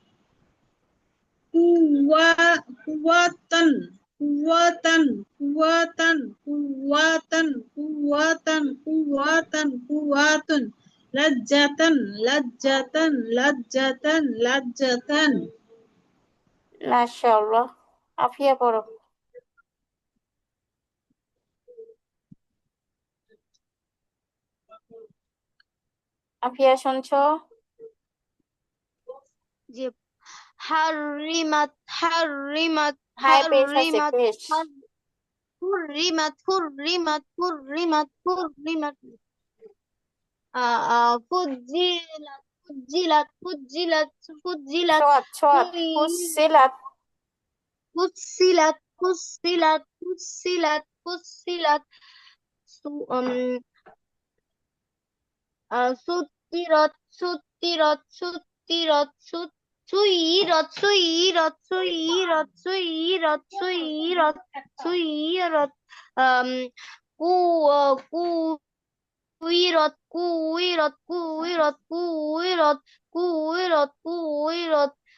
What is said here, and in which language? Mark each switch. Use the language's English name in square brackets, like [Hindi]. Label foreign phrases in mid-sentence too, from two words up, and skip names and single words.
[Arabic] قُوَّةً قُوَّةً قُوَّةً قُوَّةً قُوَّةً قُوَّةً قُوَّةٌ لَذَّةً لَذَّةً لَذَّةً لَذَّةً [Bangla] মাশাআল্লাহ। আফিয়া পড়ো। আফিয়া, শুনছো? যে [Arabic] حرمت حرمت [Bangla] হ্যাঁ, পেশ আছে, [Arabic] حرمت [Bangla] পেশ। [Arabic] حرمت حرمت حرمت حرمت فجلت فجلت فجلت فجلت [Bangla] সোয়াত, সোয়াত, ফুসিলাত। [Arabic] فصلت فصلت فصلت فصلت سطرت سطرت سطرت سيرت سيرت سيرت سيرت سيرت سيرت كويرت كويرت كويرت كويرت كويرت كويرت